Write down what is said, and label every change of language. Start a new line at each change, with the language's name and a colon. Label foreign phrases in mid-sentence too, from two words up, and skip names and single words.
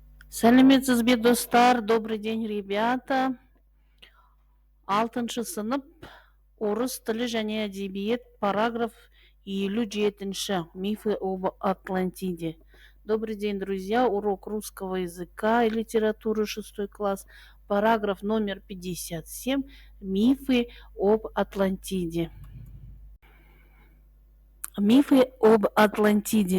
Kazakh: Сәлеметсіз бе достар?
Russian: Добрый день, ребята.
Kazakh: Алтыншы сынып орыс тілі және әдебиет параграф 57.
Russian: Мифы об Атлантиде. Добрый день, друзья. Урок русского языка и литературы 6 класс. Параграф номер 57. Мифы об Атлантиде. Мифы об Атлантиде.